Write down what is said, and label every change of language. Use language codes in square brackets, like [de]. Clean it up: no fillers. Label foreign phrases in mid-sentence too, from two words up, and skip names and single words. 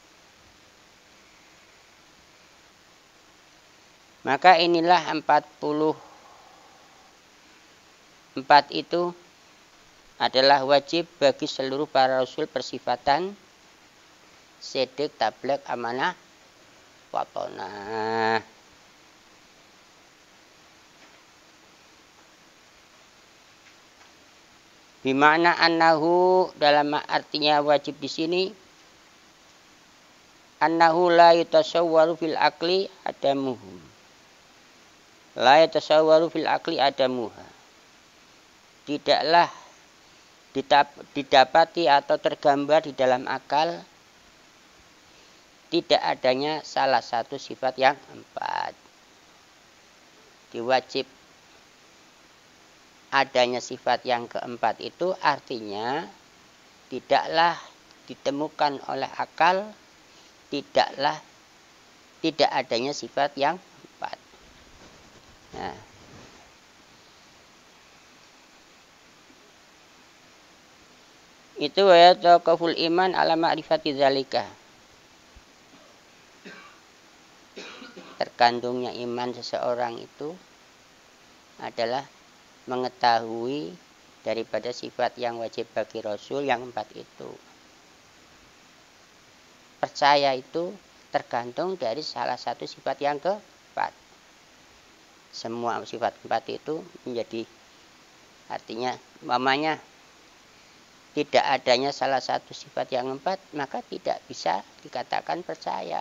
[id] Maka inilah 44 itu adalah wajib bagi seluruh para rasul persifatan siddiq, tabligh, amanah, fatonah. [ar] بمعنى أنه, [id] dalam artinya wajib di sini, [ar] أنه لا يتصور في العقل عدمه. لا يتصور في العقل عدمها. [id] Tidaklah didapati atau tergambar di dalam akal tidak adanya salah satu sifat yang 4. Diwajib adanya sifat yang ke-4 itu artinya tidaklah ditemukan oleh akal, tidak adanya sifat yang 4. Nah, itu ya [ar] توقف إيمان على معرفة ذلك. [id] Terkandungnya iman seseorang itu adalah mengetahui daripada sifat yang wajib bagi rasul yang 4 itu. Percaya itu tergantung dari salah satu sifat yang ke-4. Semua sifat 4 itu menjadi, artinya umpamanya tidak adanya salah satu sifat yang 4, maka tidak bisa dikatakan percaya.